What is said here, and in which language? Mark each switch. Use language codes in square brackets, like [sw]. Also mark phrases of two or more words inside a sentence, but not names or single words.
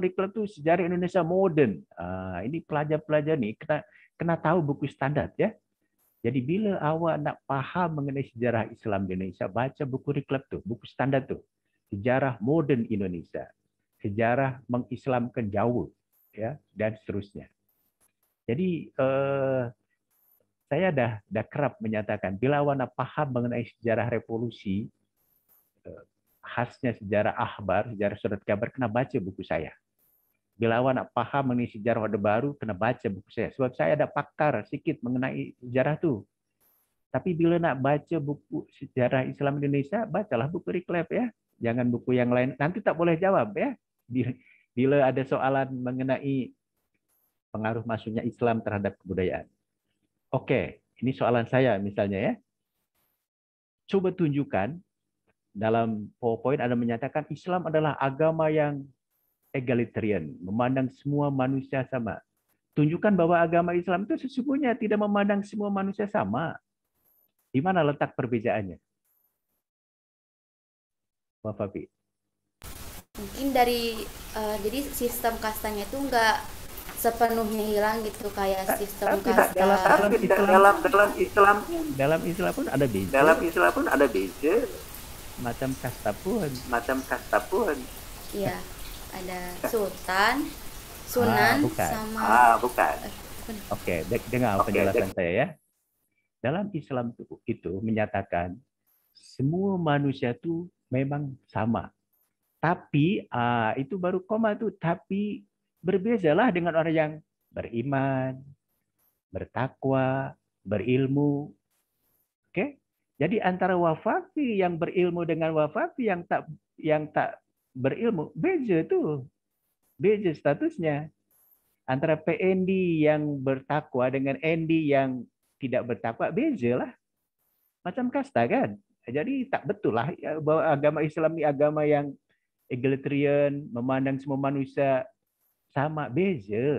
[ms] Klub tuh sejarah Indonesia modern. Ini pelajar-pelajar nih kena tahu buku standar ya. Jadi bila awak nak paham mengenai sejarah Islam di Indonesia, baca buku klub tuh, buku standar tuh. Sejarah modern Indonesia, sejarah mengislamkan Jawa ya, dan seterusnya. Jadi saya dah kerap menyatakan, bila awak nak paham mengenai sejarah revolusi, khasnya sejarah akhbar, sejarah surat kabar, kena baca buku saya. Bila awak nak paham mengenai sejarah Orde Baru, kena baca buku saya. Sebab saya ada pakar sedikit mengenai sejarah tu. Tapi bila nak baca buku sejarah Islam Indonesia, bacalah buku Reclap ya. Jangan buku yang lain. Nanti tak boleh jawab ya. Bila ada soalan mengenai pengaruh masuknya Islam terhadap kebudayaan. Oke, ini soalan saya misalnya ya. Coba tunjukkan dalam PowerPoint ada menyatakan Islam adalah agama yang egalitarian, memandang semua manusia sama. Tunjukkan bahwa agama Islam itu sesungguhnya tidak memandang semua manusia sama. Di mana letak perbedaannya? Pak Fabi. [id] Mungkin dari jadi sistem kastanya itu enggak sepenuhnya hilang gitu kayak sistem kasta. [ms] Dalam Islam pun ada beza. Dalam Islam pun ada beza. Macam kasta pun. [id] Iya, ada sultan, sunan sama bukan. [ms] Oke, dengar penjelasan saya ya. Dalam Islam itu menyatakan semua manusia itu memang sama. Tapi itu baru koma tuh, tapi berbezalah dengan orang yang beriman, bertakwa, berilmu. Oke? Jadi antara wafafi yang berilmu dengan wafafi yang tak berilmu, beza tuh. Beza statusnya. Antara PND yang bertakwa dengan ND yang tidak bertakwa, beza lah. Macam kasta kan. Jadi tak betul lah bahwa agama Islam ini agama yang egalitarian, memandang semua manusia sama, beza.